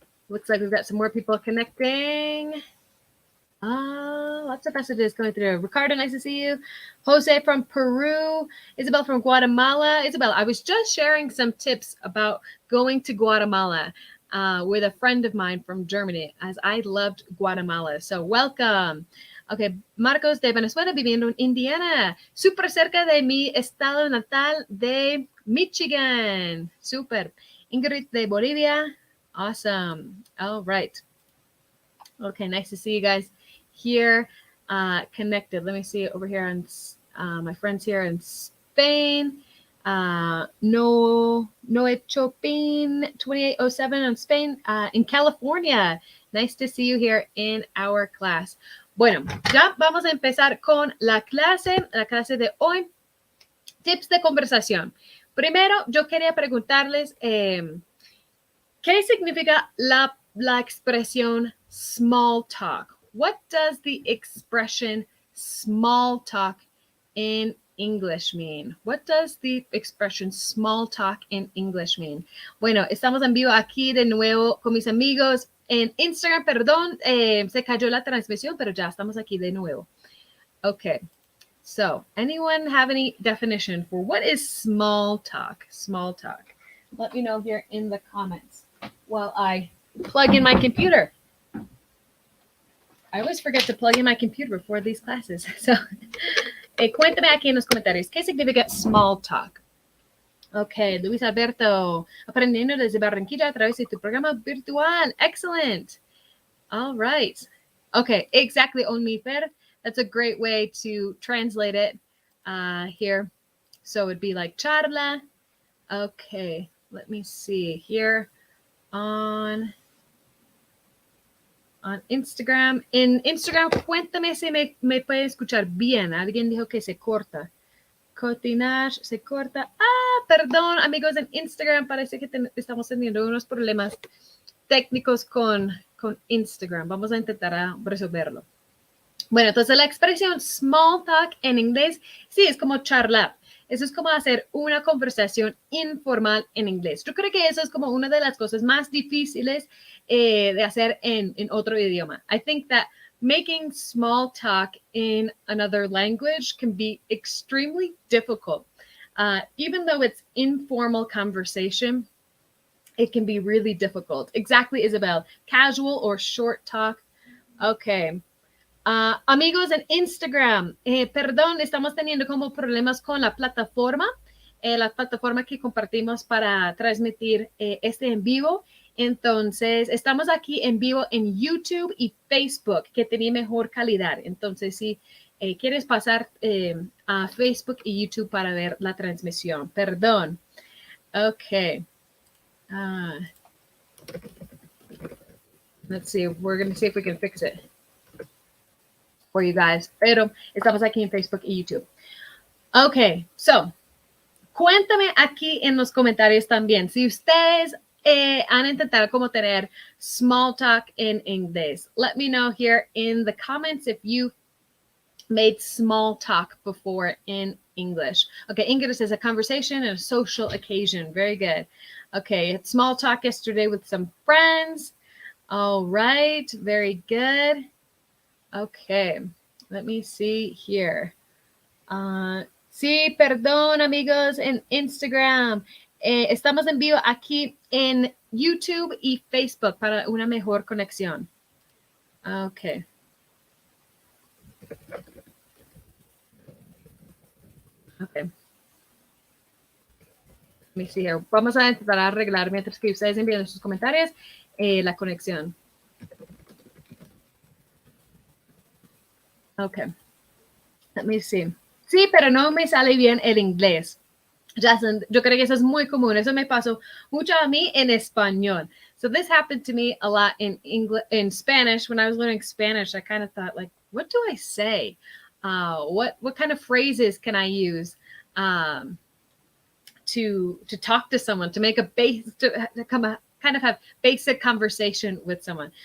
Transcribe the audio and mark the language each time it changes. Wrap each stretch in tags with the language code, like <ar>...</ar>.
<en>Looks like we've got some more people connecting. Lots of messages coming through. Ricardo, nice to see you. Jose from Peru. Isabel from Guatemala. Isabel, I was just sharing some tips about going to Guatemala with a friend of mine from Germany, as I loved Guatemala. So welcome.</en> <es>Okay, Marcos de Venezuela, viviendo en Indiana, súper cerca de mi estado natal de Michigan. Súper.</es> <en>Ingrid de Bolivia. Awesome. All right. Okay, nice to see you guys here connected. Let me see over here on my friends here in Spain. Noe Chopin 2807 on Spain, in California. Nice to see you here in our class.</en> <es>Bueno, ya vamos a empezar con la clase de hoy. Tips de conversación. Primero, yo quería preguntarles, ¿qué significa la expresión small talk?</es> <en>What does the expression small talk in English mean? What does the expression small talk in English mean?</en> <es>Bueno, estamos en vivo aquí de nuevo con mis amigos en Instagram. Perdón, se cayó la transmisión, pero ya estamos aquí de nuevo.</es> <en>Okay, so anyone have any definition for what is small talk? Small talk. Let me know here in the comments while I plug in my computer. I always forget to plug in my computer before these classes.</en> <es>So, cuéntame aquí en los comentarios, ¿qué significa small talk? Okay, Luis Alberto, aprendiendo desde Barranquilla a través de tu programa virtual.</es> <en>Excellent. All right. Okay, exactly, Onmifer. That's a great way to translate it here. So it'd be like charla. Okay, let me see here on Instagram.</en> <es>En Instagram, cuéntame si me puede escuchar bien. Alguien dijo que se corta. Cotinar, se corta. Perdón, amigos en Instagram. Parece que estamos teniendo unos problemas técnicos con Instagram. Vamos a intentar resolverlo. Bueno, entonces la expresión small talk en inglés, sí, es como charlar. Eso es como hacer una conversación informal en inglés. Yo creo que eso es como una de las cosas más difíciles de hacer en otro idioma.</es> <en>I think that making small talk in another language can be extremely difficult. Even though it's informal conversation, it can be really difficult. Exactly, Isabel. Casual or short talk. Okay.</en> <es>Amigos en Instagram, perdón, estamos teniendo como problemas con la plataforma que compartimos para transmitir este en vivo. Entonces, estamos aquí en vivo en YouTube y Facebook, que tenía mejor calidad. Entonces, si quieres pasar a Facebook y YouTube para ver la transmisión, perdón. Ok.</es> <en>Let's see, we're going to see if we can fix it for you guys,</en> <es>pero estamos aquí en Facebook y YouTube. Ok, so, cuéntame aquí en los comentarios también si ustedes han intentado como tener small talk in inglés.</es> <en>Let me know here in the comments if you made small talk before in English. Okay, English is a conversation and a social occasion. Very good. Okay, it's small talk yesterday with some friends. All right, very good. Okay, let me see here.</en> <es>Sí, perdón, amigos, en Instagram. Estamos en vivo aquí en YouTube y Facebook para una mejor conexión. Okay.</es> <en>Okay. Let me see here.</en> <es>Vamos a intentar arreglar mientras que ustedes envían sus comentarios la conexión.</es> <en>Okay. Let me see.</en> <es>Sí, pero no me sale bien el inglés. Jason, yo creo que eso es muy común. Eso me pasó mucho a mí en español.</es> <en>So this happened to me a lot in English, in Spanish. When I was learning Spanish, I kind of thought, like, what do I say? What kind of phrases can I use to talk to someone, to make a base, to kind of have basic conversation with someone?</en>